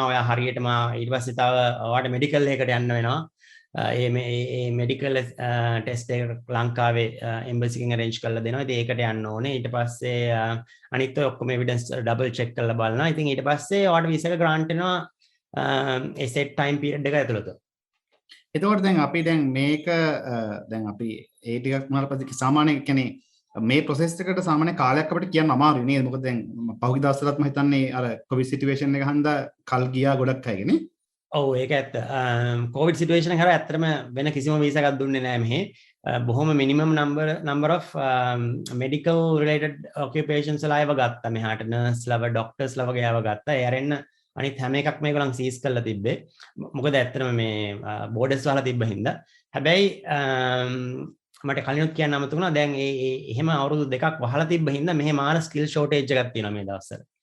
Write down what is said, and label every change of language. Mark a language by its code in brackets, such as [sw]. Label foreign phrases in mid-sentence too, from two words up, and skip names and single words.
[si] ඔයා හරියටම ඊට පස්සේ තව ඔයාට මෙඩිකල් එකකට යන්න වෙනවා. මේ [en] medical test [si] එක ලංකාවේ එම්බසි එකෙන් අරේන්ජ් කරලා දෙනවා. ඉතින් ඒකට යන්න ඕනේ. ඊට පස්සේ අනිත් ඔය ඔක්කොම එවිඩන්ස් [en] double check [si] කරලා බලනවා. ඉතින් ඊට පස්සේ ඔයාට වීසා එක ග්‍රාන්ට් වෙනවා [en] set time period [si] එක ඇතුළත. එතකොට දැන් අපි දැන් මේක දැන් අපි ඒ ටිකක් මොනවාට පස්සේ සාමාන්‍ය කියන්නේ මේ process එකට සාමාන්‍ය කාලයක් අපිට කියන්න අමාරුයි නේද? මොකද දැන් පහුගිය දවස්වලත් මම හිතන්නේ අර [en] COVID situation [si] එක හන්දා කල් ගියා ගොඩක් අයගේ නේ. ඔව් ඒක ඇත්ත. [en] COVID situation [si] එක හරහා ඇත්තටම වෙන කිසිම වීසා එකක් දුන්නේ නැහැ මෙහි. බොහොම [en] minimum number of medical related occupations [si] වල අයව ගත්තා. මෙහාට nurse ලව doctors ලව ගෑව ගත්තා. ඒ අරෙන්න අනිත් හැම එකක්ම ඒගොල්ලන් සීස් කරලා තිබ්බේ. මොකද ඇත්තටම මේ බෝඩර්ස් වහලා තිබ්බ හින්දා. හැබැයි මට කලිනුත් කියන්න අමතක වුණා දැන් එහෙම අවුරුදු දෙකක් වහලා තිබ්බ හින්දා මෙහෙ මාර [en] skill shortage [si] එකක් තියෙනවා මේ දවස්වල.